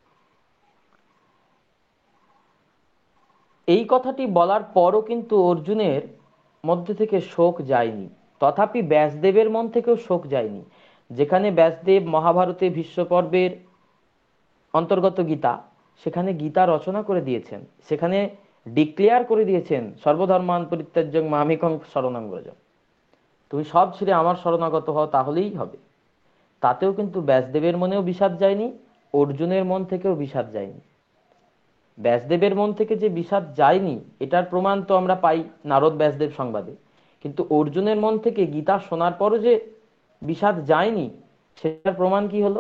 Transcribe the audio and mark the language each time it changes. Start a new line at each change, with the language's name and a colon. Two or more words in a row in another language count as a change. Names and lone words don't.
Bangla: এই কথাটি বলার পরও কিন্তু অর্জুনের মধ্যে থেকে শোক যায়নি। তথাপি ব্যাসদেবের মন থেকেও শোক যায়নি। যেখানে ব্যাসদেব মহাভারতে ভীষ্ম পর্বের অন্তর্গত গীতা, সেখানে গীতা রচনা করে দিয়েছেন, সেখানে ডিক্লেয়ার করে দিয়েছেন
Sanskrit: সর্বধর্মান পরিত্যাজ্যং মামেকং শরণং ব্রজ,
Bangla: তুমি সব ছেড়ে আমার শরণাগত হও, তাহলেই হবে। তাতেও কিন্তু ব্যাসদেবের মনেও বিষাদ যায়নি, অর্জুনের মন থেকেও বিষাদ যায়নি। ব্যাসদেবের মন থেকে যে বিষাদ যায়নি এটার প্রমাণ তো আমরা পাই নারদ ব্যাসদেব সংবাদে, কিন্তু অর্জুনের মন থেকে গীতা শোনার পরও যে বিষাদ যায়নি সেটার প্রমাণ কি হলো?